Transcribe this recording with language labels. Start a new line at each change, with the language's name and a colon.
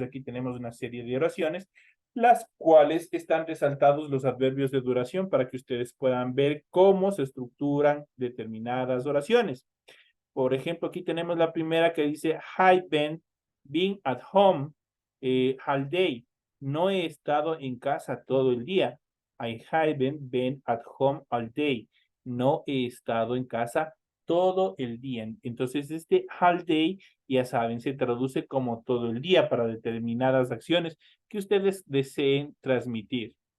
Spanish: Aquí tenemos una serie de oraciones, las cuales están resaltados los adverbios de duración para que ustedes puedan ver cómo se estructuran determinadas oraciones. Por ejemplo, aquí tenemos la primera que dice,
English: I've been at home all day.
Spanish: No he estado en casa todo el día.
English: I haven't been at home all day.
Spanish: No he estado en casa todo el día. Entonces, este all day, ya saben, se traduce como todo el día para determinadas acciones que ustedes deseen transmitir.